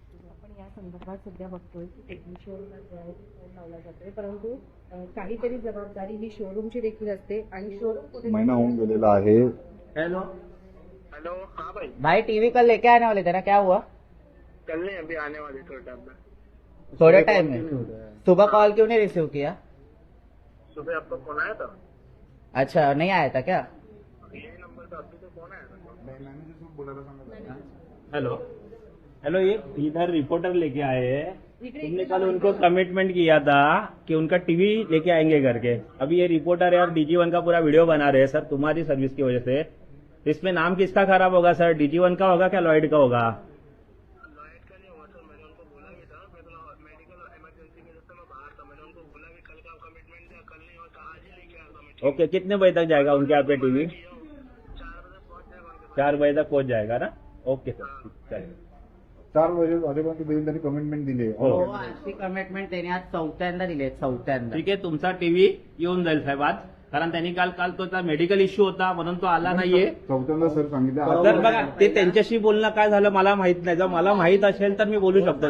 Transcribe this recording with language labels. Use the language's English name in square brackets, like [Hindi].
[Marathi] आपण या संदर्भात सध्या बघतोय की टेक्निशियनला जे आहे ते फोन लावला जातोय, परंतु काहीतरी जबाबदारी ही शोरूमची देखील असते. आणि शोरूम महिना होऊन गेलेला आहे. [English] hello, [Hindi] हाँ भाई, भाई टीवी कल लेके आने वाले थे ना, क्या हुआ? कल नहीं अभी आने वाले थोड़े टाइम में। थोड़े टाइम में? सुबह कॉल क्यों नहीं रिसीव किया? सुबह आपका फोन आया था? अच्छा, नहीं आया था क्या? यही नंबर था, आपको तो फोन आया था? [Marathi] मॅनेजर सोबत बोलायला सांगा. [Hindi] हेलो हेलो, ये इधर रिपोर्टर लेके आए हैं. तुमने कल उनको कमिटमेंट किया था कि उनका टीवी लेके आएंगे करके. अभी ये रिपोर्टर है और DJ1 का पूरा वीडियो बना रहे हैं सर, तुम्हारी सर्विस की वजह से. इसमें नाम किसका खराब होगा सर? DJ1 का होगा क्या लॉयड का होगा? लॉयड का नहीं हुआ सर, मैंने उनको बोला भी था. मैं तो मेडिकल इमरजेंसी की वजह से मैं बाहर था. मैंने उनको बोला कि कल का कमिटमेंट दिया, कल नहीं होता आज ही लेके आता मैं. ओके, कितने बजे तक जाएगा उनके यहाँ पे टीवी? 4 बजे पहुंच जाएगा उनके पास. 4 बजे तक पहुंच जाएगा ना? ओके सर, चलिए. [Marathi] 4 वाजेपर्यंत देऊन त्यांनी कमिटमेंट दिली. हो. अशी कमिटमेंट त्यांनी आज 4थ्यांदा दिली. 4थ्यांदा. ठीक आहे, तुमचा टीव्ही येऊन जाईल साहेब आज. कारण त्यांनी काल तो मेडिकल इश्यू होता म्हणून तो आला नाहीये. चौथ्यांदा सर सांगितलं. तर बघा, ते त्यांच्याशी बोलणं काय झालं मला माहित नाही. जर मला माहित असेल तर मी बोलू शकतो.